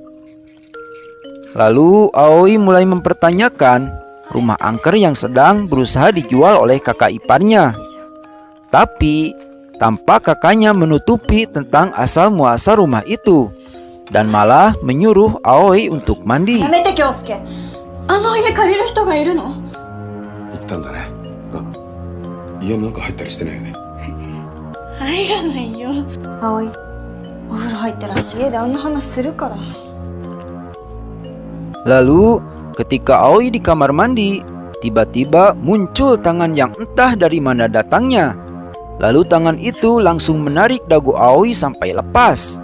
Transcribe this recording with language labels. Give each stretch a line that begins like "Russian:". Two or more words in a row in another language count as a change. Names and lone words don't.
Indonesian: Lalu Aoi mulai mempertanyakan rumah angker yang sedang berusaha dijual oleh kakak iparnya. Tapi tampak kakaknya menutupi tentang asal muasal rumah itu dan malah menyuruh Aoi untuk mandi.
Japanese: やめて京介。あの家借りる人がいるの？行ったんだね。家の中入ったりしてないよね。入らないよ。葵、お風呂入ってらっしゃい。家であんな話するから。
Indonesian: Lalu ketika Aoi di kamar mandi, tiba-tiba muncul tangan yang entah dari mana datangnya. Lalu tangan itu langsung menarik dagu Aoi sampai lepas.